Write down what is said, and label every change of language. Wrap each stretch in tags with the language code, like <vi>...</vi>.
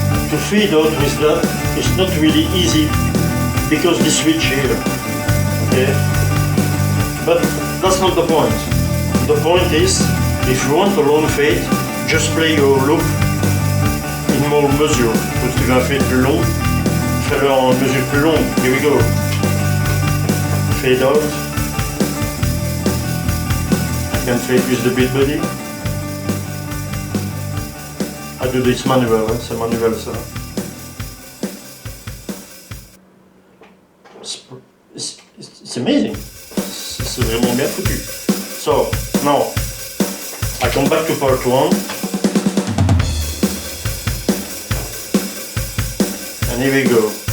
<en>To fade out with that is not really easy because the switch here. Okay, but that's not the point. The point is, if you want a long fade, just play your loop in more measure.</en> <fr>Donc tu veux un fade plus long, fais-le en mesure plus longue.</fr> <en>Here we go. Fade out. Can fade with the beat body. I do this manual, hein?</en> <fr>C'est manuel ça.</fr> <en>It's amazing.</en> <fr>C'est vraiment bien foutu.</fr> <en>So, now, I come back to part 1. And here we go.</en>